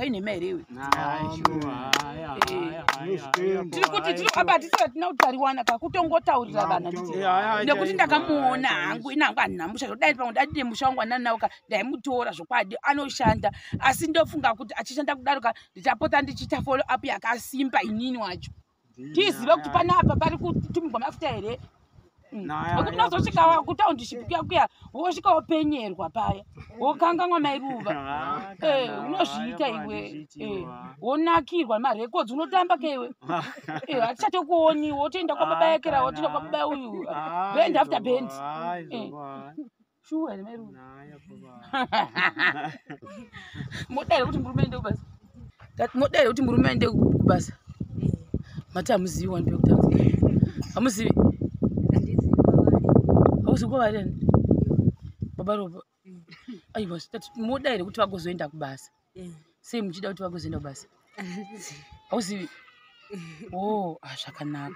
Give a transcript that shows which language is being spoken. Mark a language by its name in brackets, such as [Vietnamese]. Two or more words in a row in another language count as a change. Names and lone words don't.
[Shona] Inhema herewe tiri kuti abatisira tina kuti tariwana kakutongotaurira vanhu nekuti ndakamuona hangu. Inangu hanhamusha zvodai pamwe dadine musha wangu ananaoka ndaimutora zvokwadi anoshanda, asi ndofunga kuti achishanda kudaroka ndichapota ndichiita [English] follow up [Shona] yakasimba inini wacho tizive kuti panapa pari kutumirwa mafuta here. Nokuti unozosvika kutaundiship kuya wosvika wopenyerwa paya wokanganwa mairuva unozviita iwe wonakirwa marekodzi unotamba keiwe hatichatokuoni wotoenda kwababa ekera wotoenda kwababa uyu [English] bend after bend [Shona] shuwa here mairuva modaire kuti murume ende kubasa modaire kuti murume ende kubasa mati hamuzivi wani pekutanga hamuzivi auzikwavaren baba roba aiwa modaire kuti vagozoenda kubasa sei muchida kuti vagozoenda kubasa auzivi zvakanaka.